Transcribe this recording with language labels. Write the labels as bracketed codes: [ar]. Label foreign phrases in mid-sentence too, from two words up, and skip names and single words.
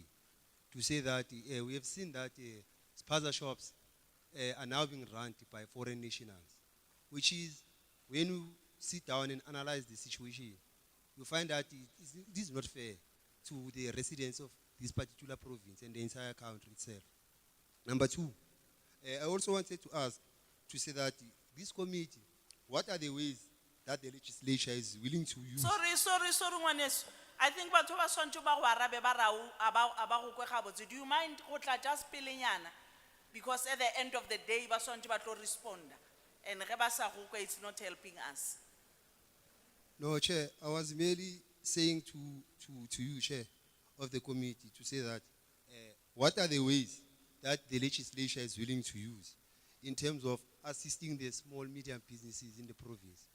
[en] To say that we have seen that spaza shops are now being run by foreign nationals, which is, when you sit down and analyze the situation, you find that this is not fair to the residents of this particular province and the entire country itself. Number 2, I also wanted to ask, to say that this committee, what are the ways that the legislature is willing to use? Sorry, ngwaneso. I think [nso] batho ba swantse ba go arabe ba rao aba go kwe gabotse. [en] Do you mind [nso] go tla [en] just pelenyana? Because at the end of the day [nso] ba swantse ba tlo [en] respond. [nso] And ge ba sa go kwe, [en] it's not helping us. No, Chair, I was merely saying to you, Chair of the committee, to say that what are the ways that the legislature is willing to use in terms of assisting the small, medium businesses in the province?